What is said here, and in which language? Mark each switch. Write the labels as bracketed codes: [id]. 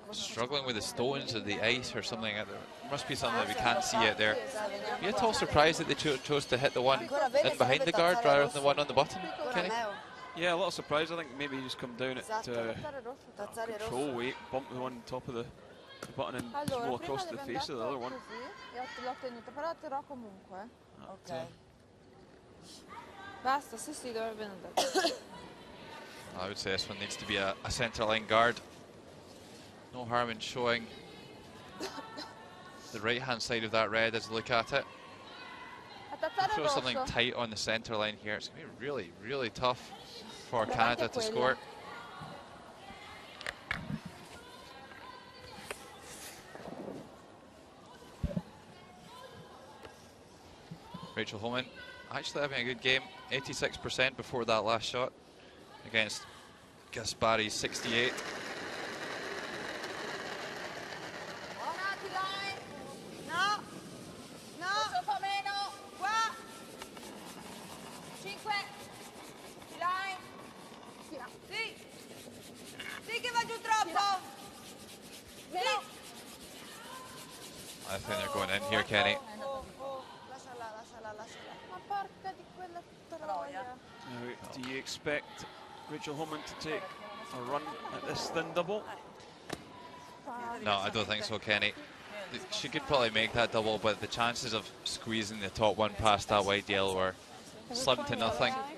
[en] Struggling with the stones or the ice or something. There must be something that we can't see out there. You're at all surprised that they chose to hit the one in behind the guard rather than the one on the button, Kenny? Yeah, a little surprised. I think maybe just come down at control weight, bump the one on top of the button and roll across the face of the other one. [it] L'ho tenuto, però atterrò comunque. Ok. Basta, sì, dovrebbe andare. [en] I would say this one needs to be a centre line guard. No harm in showing the right hand side of that red as we look at it. Throw something tight on the centre line here. It's going to be really, really tough for Canada to score. Rachel Holman actually having a good game. 86% before that last shot against Gaspari's 68. [it] No, no, un po' meno, qua, 5, Tilai, sì, sì che va giù troppo, sì. [en] I think they're going in here, Kenny. [it] Lasciala. Ma porca di quella troia. [en] Now, do you expect Rachel Holman to take a run at this thin double? No, I don't think so, Kenny. She could probably make that double, but the chances of squeezing the top one past that white yellow are slim to nothing.